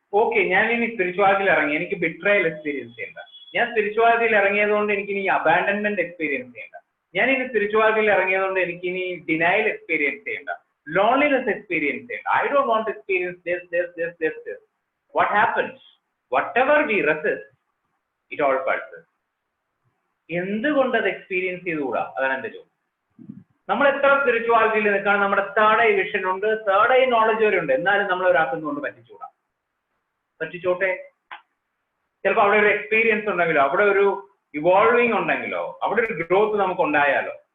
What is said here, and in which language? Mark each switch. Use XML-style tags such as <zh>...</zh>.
<ml>Okay, ഞാൻ ഇനി സ്പിരിച്വാലിറ്റിയിൽ ഇറങ്ങി, എനിക്ക് ബിട്രയൽ എക്സ്പീരിയൻസ് ചെയ്യണ്ട. ഞാൻ സ്പിരിച്വാലിറ്റിയിൽ ഇറങ്ങിയത് കൊണ്ട് എനിക്ക് ഇനി അബാൻഡൻമെന്റ് എക്സ്പീരിയൻസ് ചെയ്യണ്ട. ഞാൻ ഇനി സ്പിരിച്വാലിറ്റിയിൽ ഇറങ്ങിയത് കൊണ്ട് എനിക്ക് ഇനി ഡിനയൽ എക്സ്പീരിയൻസ് ചെയ്യണ്ട, ലോൺലിനെസ് എക്സ്പീരിയൻസ് ചെയ്യണ്ട.</ml> <en>I don't want experience this. What happens? Whatever we resist, it all passes.</en> <ml>എന്തുകൊണ്ട് അത് എക്സ്പീരിയൻസ് ചെയ്തുകൂടാ? അതാണ് എന്റെ ചോദ്യം. നമ്മൾ എത്ര സ്പിരിച്വാലിറ്റിയിൽ നിൽക്കണം, നമ്മുടെ തേർഡ് ഐ വിഷൻ ഉണ്ട്, തേർഡ് ഐ നോളജ് വരെ ഉണ്ട്, എന്നാലും നമ്മൾ ഒരാൾക്കൊന്നും കൊണ്ട് പറ്റിച്ചുകൂടാ. പറ്റിച്ചോട്ടെ, ചിലപ്പോൾ അവിടെ ഒരു എക്സ്പീരിയൻസ് ഉണ്ടെങ്കിലോ, അവിടെ ഒരു ഇവോൾവിങ് ഉണ്ടെങ്കിലോ, അവിടെ ഒരു ഗ്രോത്ത് നമുക്ക് ഉണ്ടായാലോ.</ml>